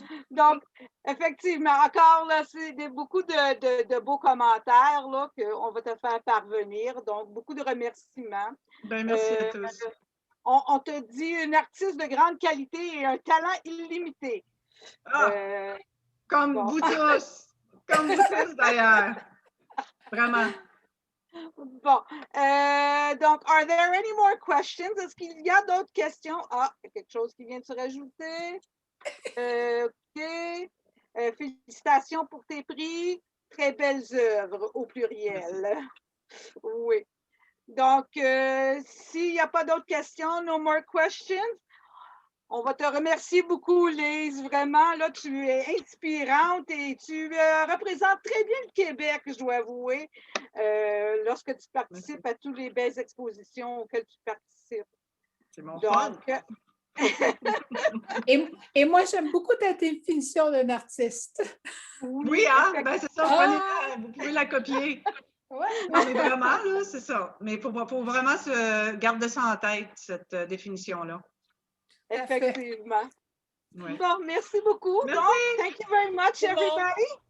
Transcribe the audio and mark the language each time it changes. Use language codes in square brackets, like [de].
[fr] Donc, effectivement, encore là, c'est beaucoup de beaux commentaires là, qu'on va te faire parvenir. Donc, beaucoup de remerciements. Ben, merci à tous. On te dit une artiste de grande qualité et un talent illimité. Comme vous tous. Comme vous tous d'ailleurs. Vraiment. Bon, donc, [en] are there any more questions? [fr] Est-ce qu'il y a d'autres questions? Ah, il y a quelque chose qui vient de se rajouter. OK. Félicitations pour tes prix. Très belles œuvres au pluriel. Merci. Oui. Donc, s'il n'y a pas d'autres questions, [en] no more questions. [fr] On va te remercier beaucoup, Lise. Vraiment, là, tu es inspirante et tu représentes très bien le Québec, je dois avouer, lorsque tu participes à toutes les belles expositions auxquelles tu participes. C'est mon fun. Et moi, j'aime beaucoup ta définition d'un artiste. Oui, hein? Ben, c'est ça, vous pouvez la copier. Ouais. Non, mais vraiment, là, c'est ça. Mais il faut vraiment garder ça en tête, cette définition-là. Effectivement. Oui. Bon, merci beaucoup. Merci. Donc, [en] thank you very much, everybody.